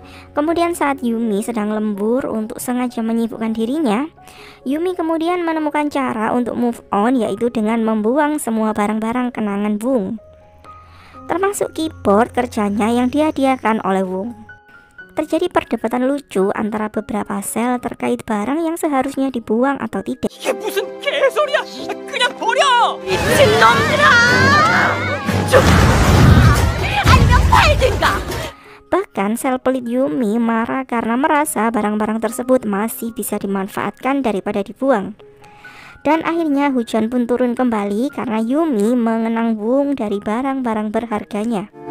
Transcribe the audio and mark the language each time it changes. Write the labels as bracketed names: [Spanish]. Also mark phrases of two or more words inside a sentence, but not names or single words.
[Indonesian] Kemudian saat Yumi sedang lembur untuk sengaja menyibukkan dirinya, Yumi kemudian menemukan cara untuk [English] move on, [Indonesian] yaitu dengan membuang semua barang-barang kenangan Wung, termasuk keyboard kerjanya yang dihadiahkan oleh Wung. Terjadi perdebatan lucu antara beberapa sel terkait barang yang seharusnya dibuang atau tidak. [Korean] 이게 무슨 개소리야! 그냥 버려! [Indonesian] Bahkan sel pelit Yumi marah karena merasa barang-barang tersebut masih bisa dimanfaatkan daripada dibuang. Dan akhirnya hujan pun turun kembali karena Yumi mengenang Wung dari barang-barang berharganya.